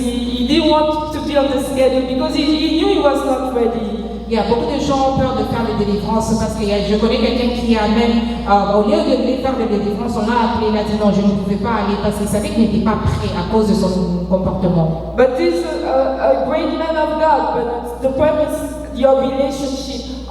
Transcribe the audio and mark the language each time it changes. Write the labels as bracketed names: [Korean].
[English] He didn't want to be on the schedule because he knew he was not ready. [French] Il y a beaucoup de gens ont peur de faire des délivrances parce que je connais quelqu'un qui a même, au lieu de faire des délivrances, on l'a appelé, il a dit non, je ne pouvais pas aller parce qu'il savait qu'il n'était pas prêt à cause de son comportement. [English] But this is a great man of God, but the problem is your relationship.